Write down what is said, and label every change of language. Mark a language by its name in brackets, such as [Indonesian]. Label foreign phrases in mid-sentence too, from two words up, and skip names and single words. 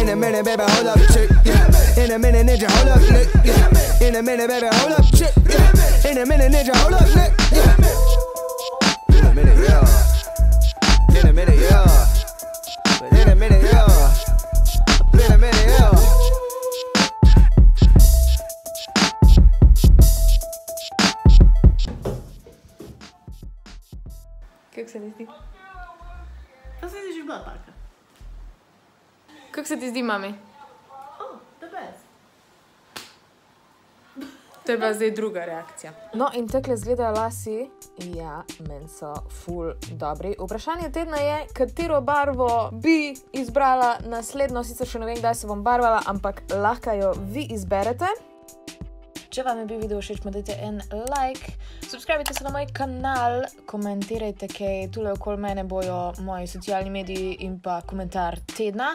[English] In a minute, baby, hold up, chick, yeah. In a minute, ninja, hold up, nick, yeah. In a minute, baby, hold up, chick, yeah. In a minute, ninja, hold up, nick, yeah. In a minute, yeah. In a minute, yeah. But in a minute, yeah. In a minute, yeah. [Slovenian] Kako se ti zdi? Pa se ti že bila taka. Kako se ti zdi, mami? [English] Oh, the best. [Slovenian] To je bila zdaj druga reakcija. No, in takle izgledajo lasi. Ja, meni so ful dobri. Vprašanje tedna je, katero barvo bi izbrala naslednjo. Sicer še ne vem, kdaj se bom barvala, ampak lahko jo vi izberete. Če vam je bil video všeč, dajte en like, subscribite se na moj kanal, komentirajte kaj, tule okoli mene bojo moji socialni mediji in pa komentar tedna.